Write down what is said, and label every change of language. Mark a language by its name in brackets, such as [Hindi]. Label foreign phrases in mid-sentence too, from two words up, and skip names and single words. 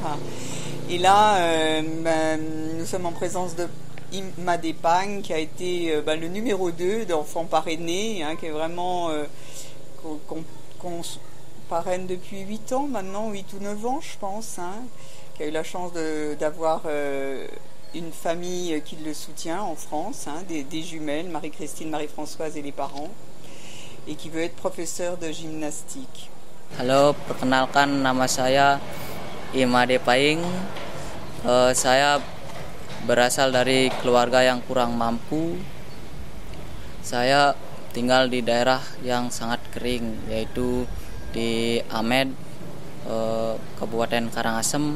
[French] Et là, nous sommes en présence de Ima Depang, qui a été le numéro 2 d'enfants parrainés, qui est vraiment qu'on parraine depuis 8 ans maintenant, 8 ou 9 ans je pense, qui a eu la chance d'avoir une famille qui le soutient en France, des jumelles, Marie-Christine, Marie-Françoise et les parents, et qui veut être professeur de gymnastique. [Indonesian] Halo, perkenalkan, nama saya Ima Depang. Saya berasal dari keluarga yang kurang mampu. Saya tinggal di daerah yang sangat kering, yaitu di Amed, Kabupaten Karangasem.